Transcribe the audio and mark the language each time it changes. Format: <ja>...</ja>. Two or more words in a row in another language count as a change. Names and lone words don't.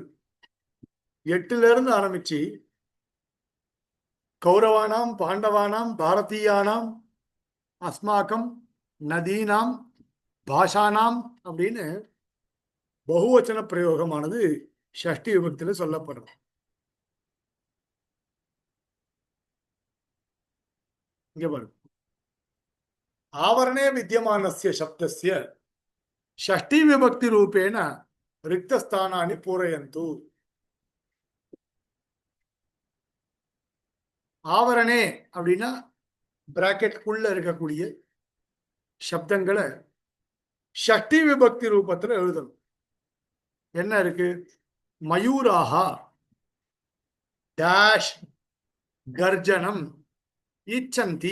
<ta>8ல இருந்து ஆரம்பிச்சு</ta> <sa>कौरवाणाम् पाण्डवानाम् भारतीयानाम् अस्माकम् नदीनाम् भाषाणाम्</sa> <ta>அப்படின்னு பகுவச்சன பிரயோகமானது ஷஷ்டி விபக்தியில சொல்லப்படுறது. இங்க பாருங்க,</ta> <sa>आवरणे विद्यमानस्य शब्दस्य षष्ठी विभक्ति रूपेण रिक्तस्थानानि पूरयन्तु.</sa> <ta>ஆவரணே அப்படின்னா பிராக்கெட்டுக்குள்ள இருக்கக்கூடிய சப்தங்களை ஷஷ்டி விபக்தி ரூபத்துல எழுதணும். என்ன இருக்கு?</ta> <sa>मयूराः डैश गर्जनम् इच्छन्ति.</sa>